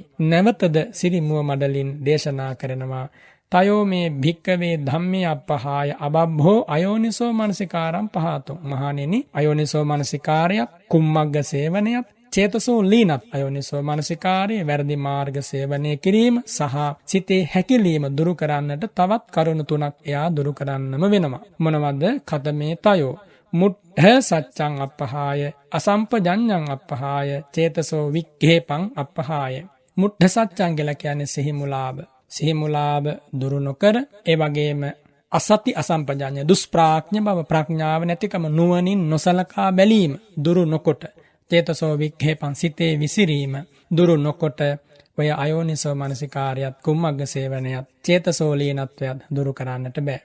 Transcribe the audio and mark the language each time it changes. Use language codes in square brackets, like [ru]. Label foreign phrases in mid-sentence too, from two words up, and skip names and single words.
[si] නැවතද සිරිමුව මඩලින් දේශනා කරනවා [pi] තයෝ මේ භික්කවේ ධම්මේ අප්පහාය අබබ්බෝ අයෝනිසෝ මනසිකාරම් පහතුං. [si] මහණෙනි අයෝනිසෝ මනසිකාරයත්, කුම්මග්ග සේවනයත්, චේතසෝ ලීනත් අයෝනිසෝ මනසිකාරයේ වැරදි මාර්ග සේවනය කිරීම සහ සිතේ හැකිලීම දුරු කරන්නට තවත් කරුණු තුනක් එයා දුරු කරන්නම වෙනවා. මොනවද? [pi] කතමේ තයෝ මුට්ඨ සච්ඡං අප්පහාය අසම්පජඤ්ඤං අප්පහාය චේතසෝ වික්ඛේපං අප්පහාය. [si] මුට්ඨ සත්‍යං කියලා කියන්නේ සිහිමුලාව. සිහිමුලාව දුරු නොකර ඒ වගේම අසති අසම්පජඤ්ඤ දුෂ්ප්‍රඥ බව ප්‍රඥාව නැතිකම නුවණින් නොසලකා බැලීම දුරු නොකොට [pi] චේතසෝ වික්ඛේපං [si] සිතේ විසිරීම දුරු නොකොට ඔය අයෝනිසෝ මනසිකාරයත් කුම්මග්ග සේවනයත් චේතසෝ ලීනත්වයත් දුරු කරන්නට බෑ.